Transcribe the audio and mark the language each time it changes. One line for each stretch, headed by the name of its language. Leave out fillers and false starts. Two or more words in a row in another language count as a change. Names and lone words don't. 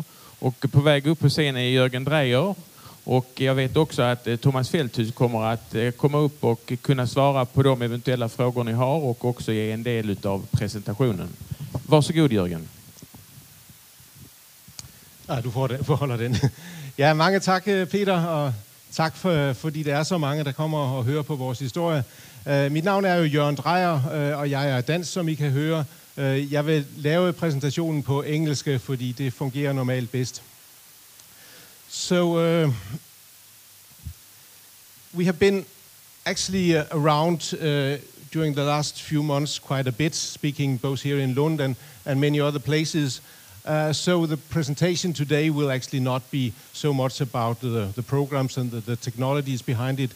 Swedish: Och på väg upp på scenen är Jörgen Dreyer, och jag vet också att Thomas Fälthus kommer att komma upp och kunna svara på de eventuella frågor ni har och också ge en del av presentationen. Varsågod Jörgen.
Danish: Ja, du får holde den. Ja, mange tak Peter, og tak fordi der er så mange, der kommer og hører på vores historie. Mit navn er jo Jørgen Dreyer, og jeg er dansk, som I kan høre. Jeg vil lave præsentationen på engelsk, fordi det fungerer normalt bedst.
English: So, we have been actually around during the last few months quite a bit, speaking both here in Lund and many other places. So the presentation today will actually not be so much about the programs and the technologies behind it.